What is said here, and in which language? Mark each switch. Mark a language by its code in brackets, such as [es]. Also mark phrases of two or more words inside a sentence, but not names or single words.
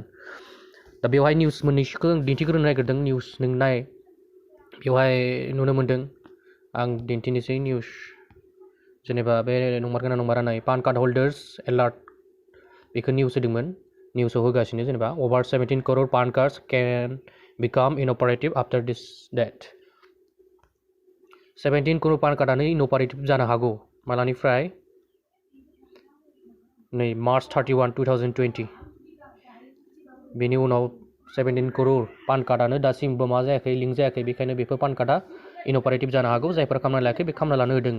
[brx] दा बेवहाय निउस मोननैसोखौ दिन्थिग्रोनो नागिरदों। निउस नोंनाय बेवहाय नुनो मोन्दों। आं दिन्थिनोसै निउस। जेनेबा बे नंमारगोना नंमारा नाय [en] PAN card holders alert [brx] बेखौ निउस होदोंमोन। निउसआव होगासिनो जेनेबा [en] over 17 crore PAN cards can become inoperative after this date। [brx] 17 crore [en] PAN cardआनो inoperative [brx] जानो हागौ। मालानिफ्राय? नै मार्च 31, 2020। बेनि उनाव 17 crore [en] PAN cardआनो [brx] दासिमबो मा जायाखै, लिंक जायाखै। बेखायनो बेफोर [en] PAN cardआ inoperative [brx] जानो हागौ। जायफोरा खालामना लायाखै बे खालामना लानो होदों।